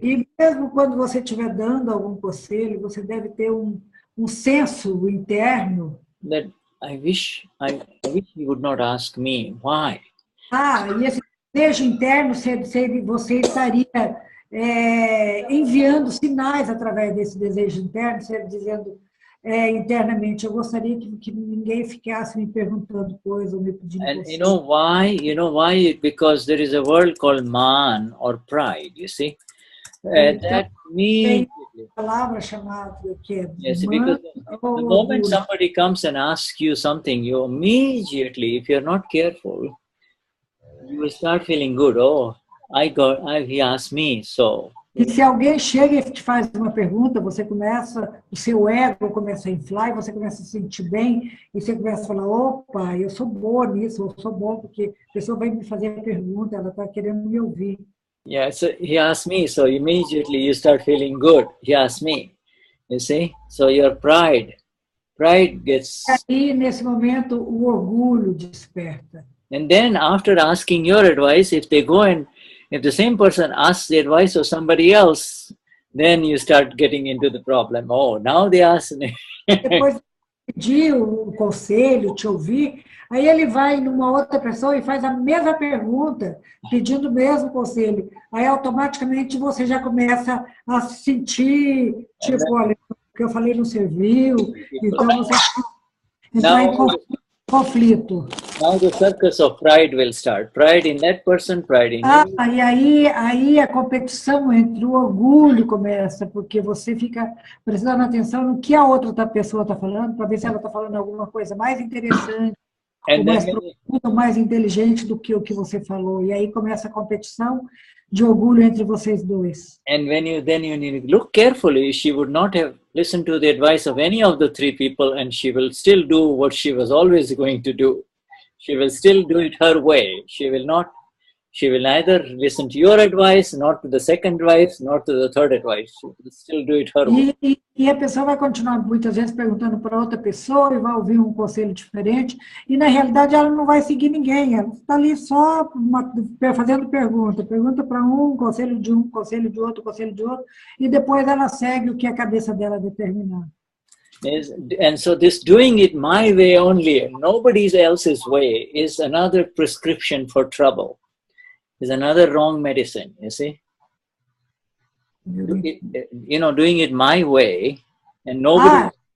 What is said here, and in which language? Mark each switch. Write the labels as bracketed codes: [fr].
[pt] E mesmo quando você estiver dando algum conselho, você deve ter um senso interno. [en] That I wish you would not ask me why. [pt] E esse desejo interno, você estaria enviando sinais através desse desejo interno, você dizendo internamente, eu gostaria que ninguém ficasse me perguntando coisas ou me pedindo coisas. [en] And you know why? Because there is a word called man or pride, you see. That means [pt] palavra chamada que é [en] yes, because the moment somebody comes and asks you something, you immediately, if you're not careful, you will start feeling good. Oh, he asked me, so. [pt] E se alguém chega e te faz uma pergunta, o seu ego começa a inflar, e você começa a se sentir bem, e você começa a falar, opa, eu sou boa nisso, eu sou bom, porque a pessoa vai me fazer a pergunta, ela está querendo me ouvir. [en] Yeah, so he asked me, so immediately you start feeling good. He asked me, you see? So your pride gets... [pt] E aí, nesse momento, o orgulho desperta. [en] And then after asking your advice, if the same person asks the advice of somebody else, then you start getting into the problem. Oh, now they ask me. [pt] Depois de pedir o conselho, te ouvir, aí ele vai numa outra pessoa e faz a mesma pergunta, pedindo o mesmo conselho. Aí automaticamente você já começa a se sentir, tipo, olha, o que eu falei não serviu, então você está em conflito. [en] Now the circus of pride will start. Pride in that person, pride in you. [pt] E aí a competição entre o orgulho começa, porque você fica prestando atenção no que a outra pessoa está falando, para ver se ela está falando alguma coisa mais interessante, ou mais profunda, mais inteligente do que o que você falou. E aí começa a competição de orgulho entre vocês dois. [en] And when you look carefully, she would not have listened to the advice of any of the three people, and she will still do what she was always going to do. She will still do it her way. She will neither listen to your advice, not to the second advice, nor to the third advice. She will still do it her way. [pt] E a pessoa vai continuar muitas vezes perguntando para outra pessoa e vai ouvir um conselho diferente, e na realidade ela não vai seguir ninguém, ela está ali só fazendo pergunta para um, conselho de outro, conselho de outro, e depois ela segue o que a cabeça dela determinar. [en] And so this doing it my way only, nobody else's way, is another prescription for trouble. Is another wrong medicine, you see? Doing it my way, and nobody...